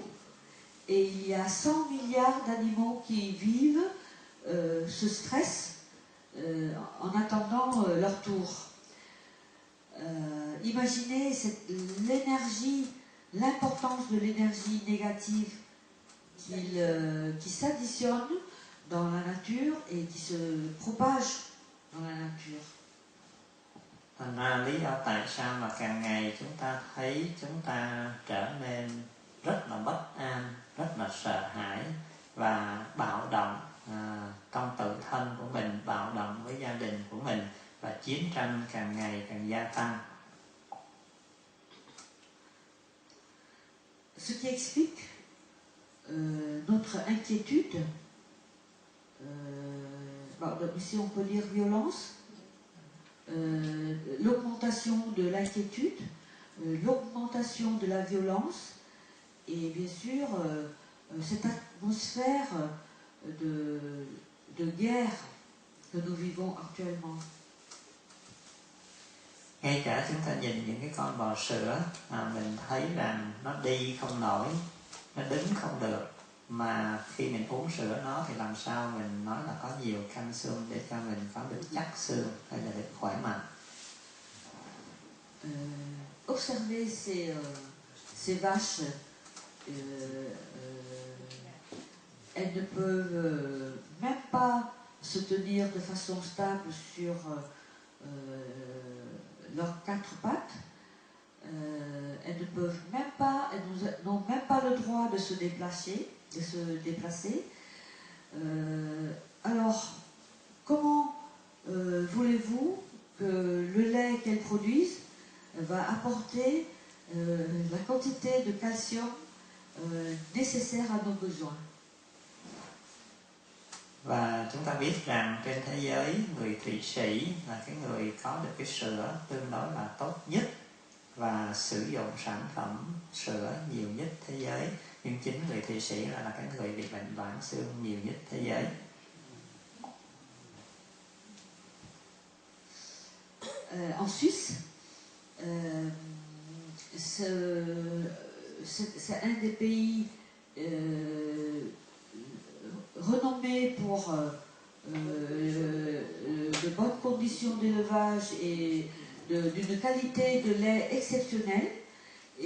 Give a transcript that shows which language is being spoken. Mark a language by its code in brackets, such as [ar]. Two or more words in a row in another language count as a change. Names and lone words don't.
[fr] Et il y a 100 milliards d'animaux qui vivent ce stress en attendant leur tour. Imaginez l'énergie, l'importance de l'énergie négative qui s'additionne dans la nature et qui se propage dans la nature. [vi] Thành ra lý do tại sao mà càng ngày chúng ta thấy chúng ta trở nên rất là bất an, rất là sợ hãi và bạo động trong tự thân của mình, bạo động với gia đình của mình, và chiến tranh càng ngày càng gia tăng. [fr] Ce qui explique notre inquiétude, si on peut dire violence, l'augmentation de l'inquiétude, l'augmentation de la violence, et bien sûr cette atmosphère de guerre que nous vivons actuellement. [vi] Ngay cả chúng ta nhìn những cái con bò sữa, mình thấy rằng nó đi không nổi, nó đứng không được, mà khi mình uống sữa nó thì làm sao mình nói là có nhiều calcium để cho mình có được chắc xương hay là được khỏe mạnh. [fr] Observez ces vaches, elles ne peuvent même pas se tenir de façon stable sur leurs 4 pattes. Elles ne peuvent même pas, elles n'ont même pas le droit de se déplacer. Alors, comment voulez-vous que le lait qu'elles produisent va apporter la quantité de calcium nécessaire à nos besoins? [vi] Và chúng ta biết rằng trên thế giới, người Thụy Sĩ là cái người có được cái sữa tương đối là tốt nhất và sử dụng sản phẩm sữa nhiều nhất thế giới. Nhưng chính người Thụy Sĩ là cái người bị bệnh loãng xương nhiều nhất thế giới. [fr] En Suisse, c'est un des pays renommé pour de bonnes conditions d'élevage et d'une qualité de lait exceptionnelle.